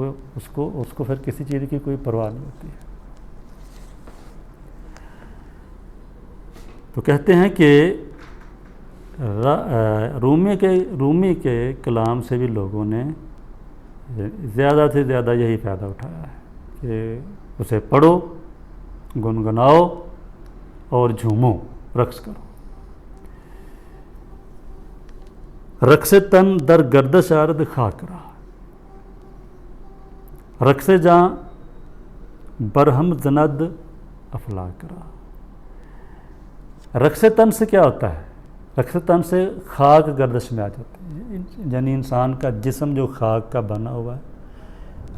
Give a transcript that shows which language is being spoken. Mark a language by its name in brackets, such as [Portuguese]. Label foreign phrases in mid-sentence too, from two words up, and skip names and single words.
[Urdu] وہ اس کو پھر کسی چیز کی کوئی پرواہ نہیں ہوتی ہے۔ تو کہتے ہیں کہ رومی کے کلام سے بھی لوگوں نے زیادہ سے زیادہ یہی فائدہ اٹھایا ہے کہ اسے پڑھو، گنگناؤ اور جھومو، رقص کرو۔ [Persian] رقص تن در گردش آرد خاک رہا، رقص جاں برہم زند افلاک رہا۔ [Urdu] رقص تن سے کیا ہوتا ہے؟ رقص تن سے خاک گردش میں آ جاتی ہے، یعنی انسان کا جسم جو خاک کا بنا ہوا ہے۔